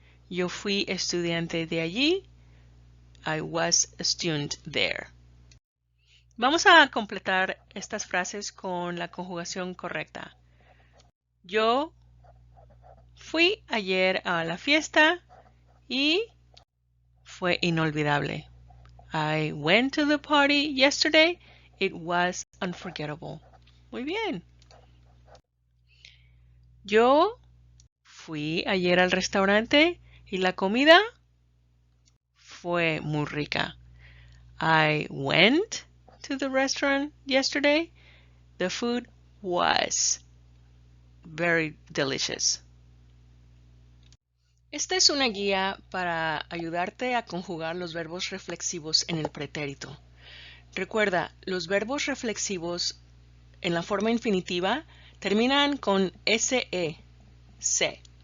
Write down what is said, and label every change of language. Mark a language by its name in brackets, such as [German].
[Spanish] Yo fui estudiante de allí. [English] I was a student there. [Spanish] Vamos a completar estas frases con la conjugación correcta. Yo fui ayer a la fiesta y fue inolvidable. [English] I went to the party yesterday. It was unforgettable. [Spanish] Muy bien. Yo fui ayer al restaurante y la comida fue muy rica. [English] I went to the restaurant yesterday. The food was very delicious. [Spanish] Esta es una guía para ayudarte a conjugar los verbos reflexivos en el pretérito. Recuerda, los verbos reflexivos en la forma infinitiva terminan con SE, se.